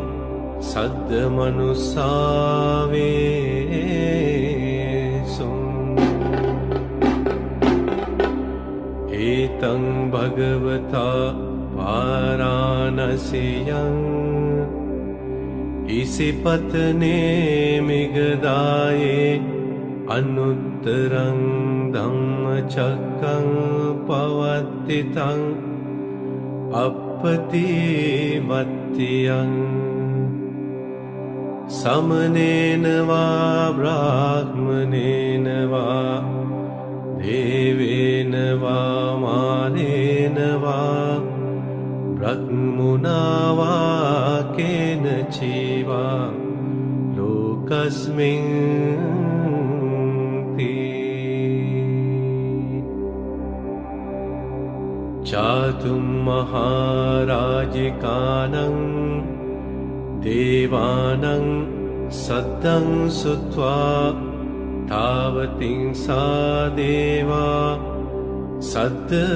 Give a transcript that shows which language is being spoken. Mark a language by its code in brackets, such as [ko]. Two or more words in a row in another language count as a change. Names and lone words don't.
[pi] सद्मनुस्सावेषु एतं भगवता वाराणस्यां इसिपत्ने मिगदाये अनुत्तरं धम्मचक्रं पवत्तितं अपतिवत्यं समनेन वा ब्राह्मणेन वा देवेन वा මාරේන වා බ්‍රහ්මුණා වා කේන චීවා ලෝකස්මින් चातुं महाराजिकानं देवानं सद्दं सुत्वा तावतिं सा देवा सद्द